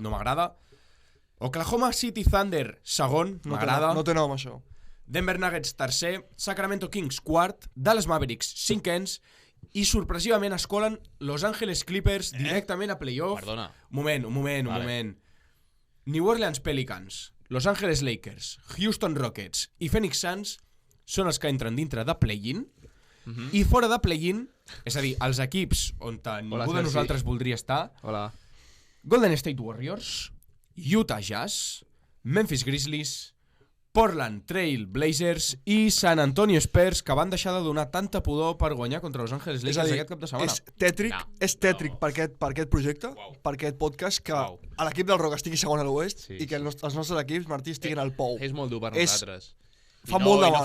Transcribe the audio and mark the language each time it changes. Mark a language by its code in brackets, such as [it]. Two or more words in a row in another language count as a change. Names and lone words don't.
[ca] no m'agrada. Oklahoma City Thunder segon, No té m'agrada. no té nom, això. Denver Nuggets tercer, Sacramento Kings quart, Dallas Mavericks cinquens i sorpresivament es colen Los Angeles Clippers directament a playoff. Perdona. Un moment. New Orleans Pelicans, Los Angeles Lakers, Houston Rockets i Phoenix Suns són els que entren dintre de play-in i fora de play-in, és a dir, els equips on ningú de Sergi. nosaltres voldria estar, Hola. Golden State Warriors, Utah Jazz, Memphis Grizzlies, Portland Trail Blazers i San Antonio Spurs, que van deixar de donar tanta pudor per guanyar contra Los Angeles Lakers aquest cap de setmana. És tètric per aquest projecte, per aquest podcast, que l'equip del Rock estigui segon a l'oest i que els nostres equips, Martí, estiguin al pou. És molt dur per nosaltres. Fa molt de mal.